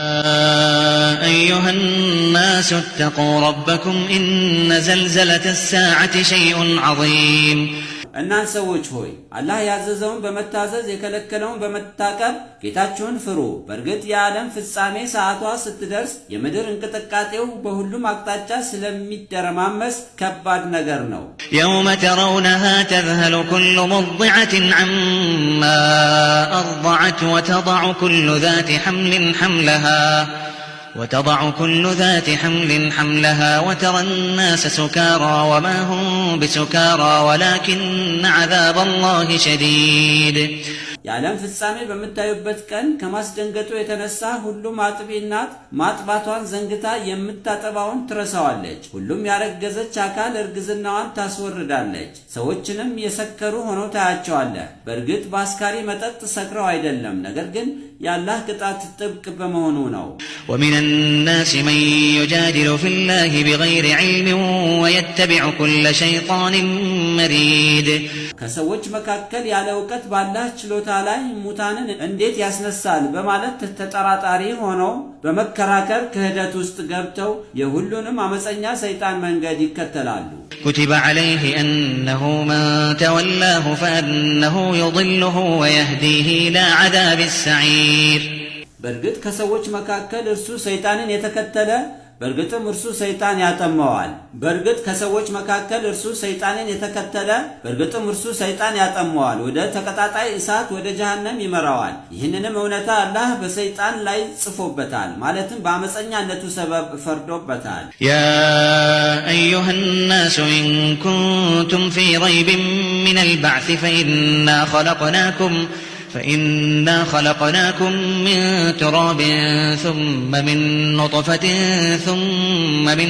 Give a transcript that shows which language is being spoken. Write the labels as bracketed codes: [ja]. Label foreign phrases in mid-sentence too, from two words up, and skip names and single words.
[ar] أيها الناس اتقوا ربكم إن زلزلة الساعة شيء عظيم [am] እናንተ ሰዎች ሆይ አላህ ያዘዘውን በመታዘዝ የከለከለውን በመታቀብ ጌታችሁን ፍሩ። በእርግጥ የዓለም ፍጻሜ ሰዓቷ ስትደርስ የምድር እንቅጥቃጤው በሁሉም አቅጣጫ ስለሚደረማመስ ከባድ ነገር ነው። [ar] يوم ترونها تذهل كل مرضعة عما أرضعت وتضع كل ذات حمل حملها وترى الناس سكارى وما هم بسكارى ولكن عذاب الله شديد [am] የዓለም ፍጻሜ በመታዩበት ቀን ከማስደንገጡ የተነሳ ሁሉም አጥቢ እናት ማጥባቷን ዘንግታ የምታጠባውን ትረሳዋለች። ሁሉም ያረገዘች አካል እርግዝናዋን ታስወርዳለች። ሰዎችንም የሰከሩ ሆነው ታያቸዋለህ። በእርግጥ በአስካሪ መጠጥ ሰክረው አይደለም፣ ነገር ግን የአላህ ቅጣት ጥብቅ በመሆኑ ነው። [ar] ومن الناس من يجادل في الله بغير علم ويتبع كل شيطان مريد [am] ከሰዎች መካከል ያለ ዕውቀት ባላህ ችሎታ ላይ ሙታንን እንዴት ያስነሳል በማለት ተጠራጣሪ ሆነው በመከራከር ክህደት ውስጥ ገብተው የሁሉንም አመፀኛ ሰይጣን መንገድ ይከተላሉ። [ar] كتب عليه أنه من تولاه فأنه يضله ويهديه إلى عذاب السعير [am] በእርግጥ ከሰዎች መካከል እርሱ ሰይጣንን የተከተለ በእርግጥም እርሱ ሰይጣን ያጠመዋል። በእርግጥ ከሰዎች መካከል እርሱ ሰይጣንን የተከተለ በእርግጥም እርሱ ሰይጣን ያጠመዋል፣ ወደ ተቀጣጣይ እሳት ወደ ጀሃነም ይመራዋል። ይህንንም እውነታ አላህ በሰይጣን ላይ ጽፎበታል፣ ማለትም በአመፀኛነቱ ሰበብ ፈርዶበታል። [ar] يا أيها الناس إن كنتم في ريب من البعث فإنا خلقناكم من تراب ثم من نطفة ثم